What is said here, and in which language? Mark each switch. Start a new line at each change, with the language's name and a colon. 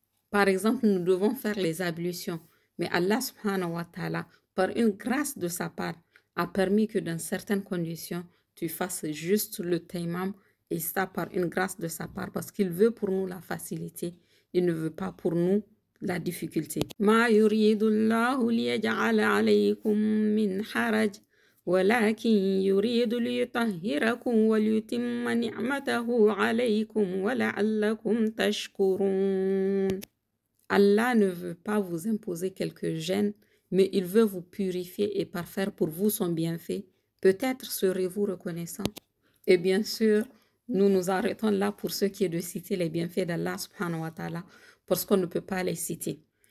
French: Par exemple, nous devons faire les ablutions, mais Allah subhanahu wa ta'ala, par une grâce de sa part, a permis que dans certaines conditions, tu fasses juste le tayammum et ça par une grâce de sa part parce qu'il veut pour nous la facilité, il ne veut pas pour nous la difficulté.
Arabic: Ma yuridullahu liyaj'ala alaykum min haraj ولكن يريد ليطهركم وليتم نعمته عليكم ولعلكم تشكرون.
French: Allah ne veut pas vous imposer quelques gênes, mais il veut vous purifier et parfaire pour vous son bienfait. Peut-être serez-vous reconnaissant. Et bien sûr, nous nous arrêtons là pour ce qui est de citer les bienfaits d'Allah subhanahu wa ta'ala, parce qu'on ne peut pas les citer.